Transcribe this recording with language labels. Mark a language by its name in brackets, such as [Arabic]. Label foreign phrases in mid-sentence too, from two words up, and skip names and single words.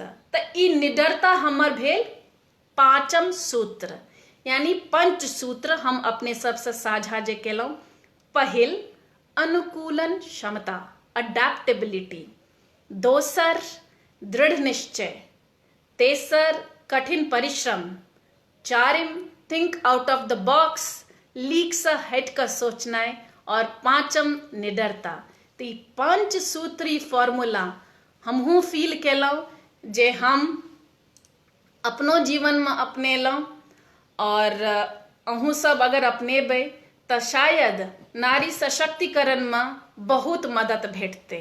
[Maithili] तऽ ई निडरता हमर भेल पाँचम सूत्र, यानी पंचसूत्र हम अपने सबसे साझा जे केलहुँ। पहिल, अनुकूलन क्षमता, अडेप्टेबिलिटी। दोसर, दृढ़ निश्चय। तेसर, कठिन परिश्रम। चारिम, [English] think out of the box, [Maithili] लीक से हट कर सोचनाइ। और पाँचम, निडरता। तो ई पंचसूत्री फॉर्मूला हमहूँ फील केलहुँ जे हम अपनो जीवन में अपनेलहुँ और अहूँ सब अगर अपनेबै तऽ शायद नारी सशक्तिकरण में बहुत मदद भेटतै।